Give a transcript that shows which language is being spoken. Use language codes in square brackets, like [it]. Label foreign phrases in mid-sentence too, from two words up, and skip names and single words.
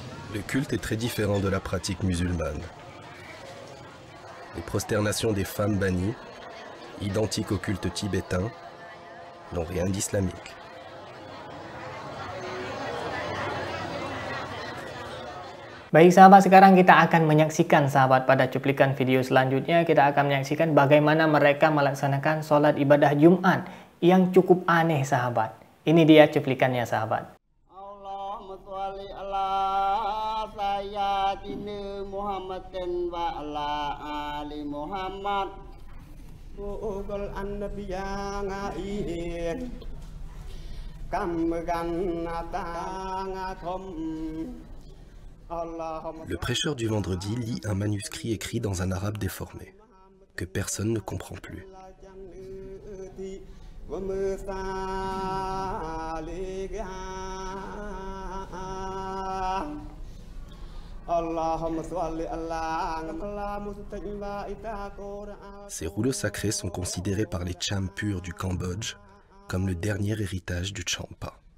[fr] Le culte est très différent de la pratique musulmane. Les prosternations des femmes bannies, identiques au culte tibétain, n'ont rien d'islamique. [id] Baik sahabat, sekarang kita akan menyaksikan sahabat pada cuplikan video selanjutnya kita akan menyaksikan bagaimana mereka melaksanakan sholat ibadah Jumat yang cukup aneh sahabat. Ini dia cuplikannya sahabat. [ar] اللهم صل على سيدنا محمد وعلى آل محمد. Qul annabiya ngaihin kamgan atangathom. [fr] Le prêcheur du vendredi lit un manuscrit écrit dans un arabe déformé, que personne ne comprend plus. Ces rouleaux sacrés sont considérés par les Champurs du Cambodge comme le dernier héritage du Champa.